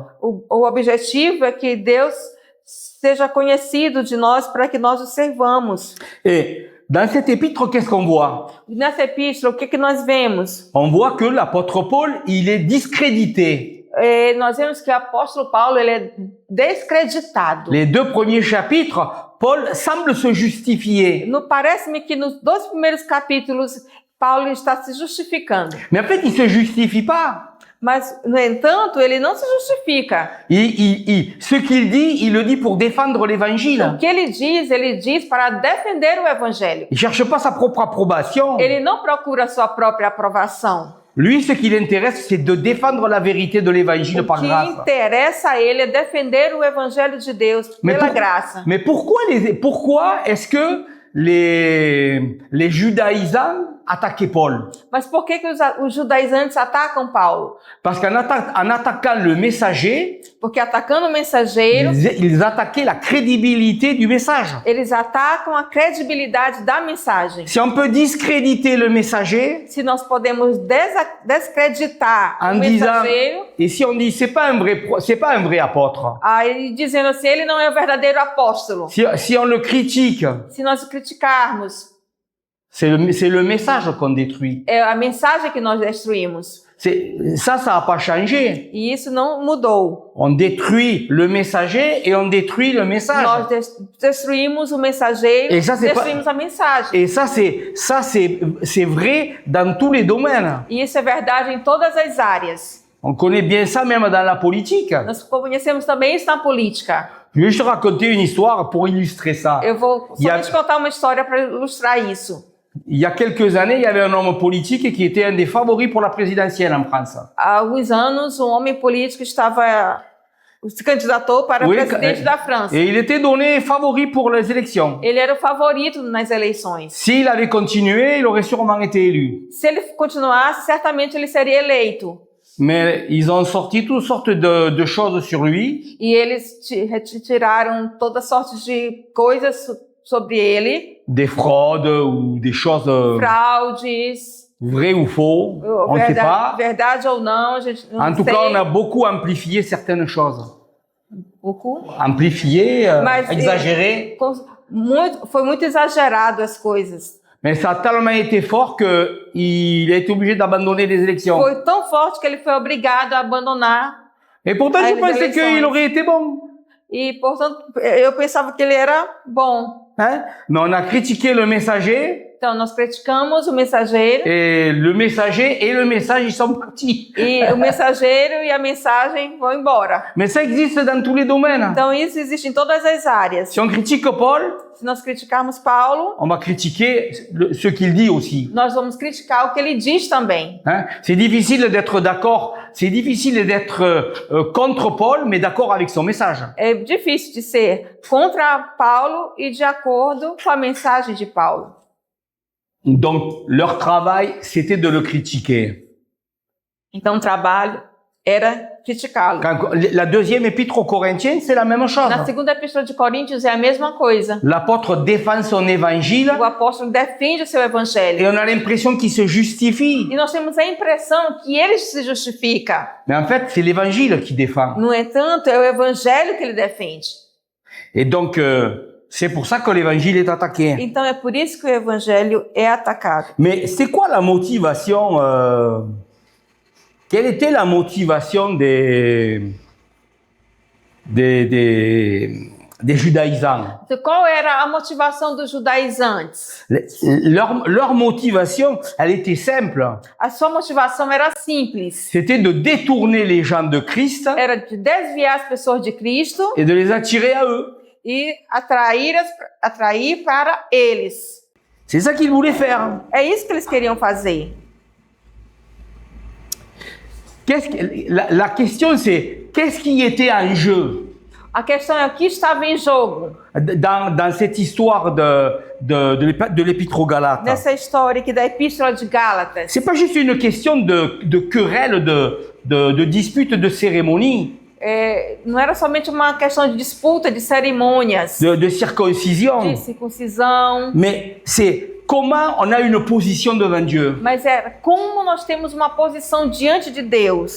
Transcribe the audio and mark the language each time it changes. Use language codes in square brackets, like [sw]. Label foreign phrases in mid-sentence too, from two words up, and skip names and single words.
[pt] O objetivo é que Deus seja conhecido de nós para que nós o servamos. [fr] Et dans cette épître, qu'est-ce qu'on voit? [pt] Nessa epístola, o que nós vemos? [fr] On voit que l'apôtre Paul, il est discrédité. [pt] Nós vemos que o apóstolo Paulo ele é descreditado. [fr] Les 2 premiers chapitres, Paul semble se justifier. [pt] Parece-me que nos 2 primeiros capítulos, Paulo está se justificando. [fr] Mais en fait, il se justifie pas. [pt] Mas, no entanto, ele não se justifica. [fr] Ce qu'il dit, il le dit pour défendre l'évangile. [pt] O que ele diz para defender o evangelho. [fr] Il cherche pas sa propre approbation. [pt] Ele não procura a sua própria aprovação. [fr] Lui, ce qui l'intéresse, c'est de défendre la vérité de l'évangile par grâce. [pt] O que interessa a ele é defender o evangelho de Deus pela graça. [fr] Mais pourquoi est-ce que les judaïsants attaquaient Paul? [pt] Mas por que os judaizantes atacam Paulo? [fr] Parce qu'en attaquant le messager, [pt] porque atacando o mensageiro, [fr] ils attaquaient la crédibilité du message. [pt] Eles atacam a credibilidade da mensagem. [fr] Si on peut discréditer le messager, [pt] se nós podemos descreditar o mensageiro, [fr] et si on dit c'est pas un vrai apôtre. [pt] Aí dizendo assim, ele não é o verdadeiro apóstolo. [fr] Si on le critique, [pt] se nós o criticarmos, [fr] c'est le message qu'on détruit. [pt] É a mensagem que nós destruímos. [fr] Ça n'a pas changé. [pt] E isso não mudou. [fr] On détruit le messager et on détruit le message. [pt] Nós destruímos o mensageiro e destruímos a mensagem. [fr] Et ça c'est vrai dans tous les domaines. [pt] E isso é verdade em todas as áreas. [fr] On connaît bien ça même dans la politique. [pt] Nós conhecemos também isso na política. [fr] Je vais te raconter une histoire pour illustrer ça. [pt] Eu vou somente contar uma história para ilustrar isso. [fr] Il y a quelques années, il y avait un homme politique qui était un des favoris pour la présidentielle en France. [pt] Há alguns anos, homem político se candidatou para presidente da França. [fr] Et il était donné favori pour les élections. [pt] Ele era o favorito nas eleições. [fr] S'il avait continué, il aurait sûrement été élu. [pt] Se ele continuasse, certamente ele seria eleito. [fr] Mais ils ont sorti toutes sortes de choses sur lui. [pt] E eles retiraram toda sorte de coisas sobre ele. [fr] Des fraudes ou des choses [pt] fraudes, [fr] vraies ou faux, on ne sait pas. [pt] Verdade ou não, a gente não [fr] En tout cas, on a beaucoup amplifié certaines choses. [pt] pouco. [fr] amplifié, Mais- exagéré. [pt] Foi muito exagerado as coisas. [fr] Mais ça a tellement été fort qu'il a été obligé d'abandonner les élections. [pt] Foi tão forte que ele foi obrigado a abandonar. [fr] Et pourtant, je [pt] As [fr] pensais [pt] eleições. [fr] qu'il aurait été bon. [pt] E, portanto, eu pensava que ele era bom. [fr] Hein? Mais on a critiqué le messager, [pt] Então, nós criticamos o mensageiro. [fr] et le message, ils sont partis. [pt] E o mensageiro e a mensagem vão embora. [fr] Mais ça existe dans tous les domaines. [pt] Então, isso existe em todas as áreas. [fr] Si on critique Paul, [pt] Se nós criticarmos Paulo, [fr] on va critiquer ce qu'il dit aussi. [pt] nós vamos criticar o que ele diz também. [fr] Hein? C'est difficile d'être d'accord, c'est difficile d'être contre Paul, mais d'accord avec son message. [pt] É difícil de ser contra Paulo e de acordo com a mensagem de Paulo. [fr] Donc, leur travail, c'était de le critiquer. [pt] Então, o trabalho era criticá-lo. [fr] La deuxième épître aux Corinthiens, c'est la même chose. [pt] Na segunda epístola de Coríntios é a mesma coisa. [fr] L'apôtre défend son évangile [pt] O apóstolo defende o seu [fr] et [pt] evangelho. [fr] on a l'impression qu'il se justifie. [pt] E nós temos a impressão que ele se justifica. [fr] Mais en fait, c'est l'évangile qui défend. [pt] No entanto, é o evangelho que ele defende. [fr] Et donc, c'est pour ça que l'évangile est attaqué. [pt] Então, é por isso que o evangelho é atacado. [fr] Mais c'est quoi la motivation quelle était la motivation des judaïsants? [pt] Então, qual era a motivação dos judaizantes? [fr] Leur motivation, elle était simple. [pt] A sua motivação era simples. [fr] C'était de détourner les gens de Christ [pt] Era de desviar as pessoas de Cristo [fr] et de les attirer à eux. [pt] e atrair para eles. [fr] C'est ça qu'ils voulaient faire. [pt] É isso que eles queriam fazer. [fr] La question, c'est qu'est-ce qui était en jeu [pt] A questão é o que estava em jogo [fr] dans cette histoire de l'Épître aux Galates? [pt] nessa história aqui da Epístola de Gálatas. [fr] C'est pas juste une question de querelle, de dispute, de cérémonie, [pt] Não era somente uma questão de disputa, de cerimônias, [fr] de circoncision, [pt] de circuncisão, [fr] mais c'est comment on a une position devant Dieu. [pt] mas era como nós temos uma posição diante de Deus.